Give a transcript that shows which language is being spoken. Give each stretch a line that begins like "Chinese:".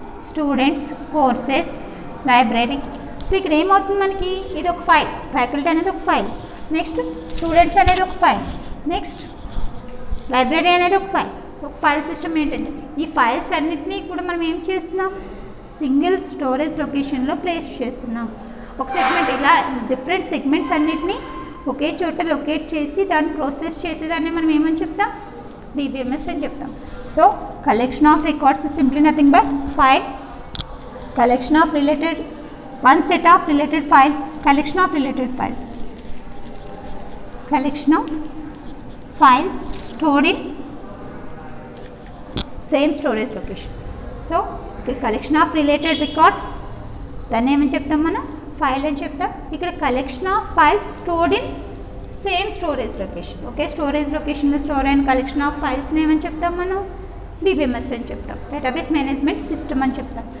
Telugu: Students, courses, library. So ఇక్కడ ఏమవుతుంది మనకి, ఇది ఒక ఫైల్, ఫ్యాకల్టీ అనేది ఒక ఫైల్, నెక్స్ట్ స్టూడెంట్స్ అనేది ఒక ఫైల్, నెక్స్ట్ లైబ్రరీ అనేది ఒక ఫైల్ సిస్టమ్ ఏంటంటే ఈ ఫైల్స్ అన్నిటినీ కూడా మనం ఏం చేస్తున్నాం, సింగిల్ స్టోరేజ్ లొకేషన్లో ప్లేస్ చేస్తున్నాం. ఒక సెగ్మెంట్ ఇలా డిఫరెంట్ సెగ్మెంట్స్ అన్నిటినీ ఒకే చోట లొకేట్ చేసి దాన్ని ప్రాసెస్ చేసేదాన్ని మనం ఏమని చెప్తాం, DBMS అని చెప్తాం.
English: So collection of records is simply nothing but file, collection of related, one set of related files, collection of related files, collection of files stored in same storage location. So collection of related records,
Telugu: దాన్ని ఏమని చెప్తాం మనం, file అని చెప్తాం. ఇక్కడ collection of files stored in same storage location, okay storage లొకేషన్లో store అయిన collection of ఫైల్స్ని ఏమని చెప్తాం మనం, DBMS అని చెప్తాం, డేటాబేస్ మేనేజ్మెంట్ సిస్టమ్ అని చెప్తాం.